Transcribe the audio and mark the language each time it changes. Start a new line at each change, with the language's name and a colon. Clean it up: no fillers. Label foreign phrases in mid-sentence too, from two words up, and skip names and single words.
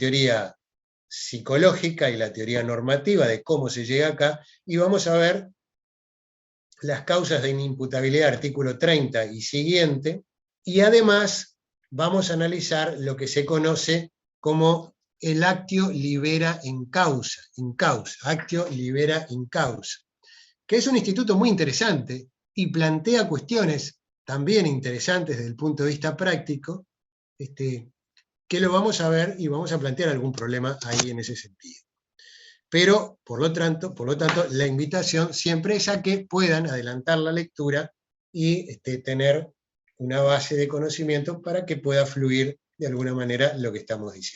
Spanish: teoría psicológica y la teoría normativa de cómo se llega acá, y vamos a ver las causas de inimputabilidad, artículo 30 y siguiente, y además vamos a analizar lo que se conoce como el
Latin: actio libera in causa, actio libera in causa,
Spanish: que es un instituto muy interesante y plantea cuestiones también interesantes desde el punto de vista práctico, que lo vamos a ver y vamos a plantear algún problema ahí en ese sentido. Pero, por lo tanto, la invitación siempre es a que puedan adelantar la lectura y tener una base de conocimiento para que pueda fluir de alguna manera lo que estamos diciendo.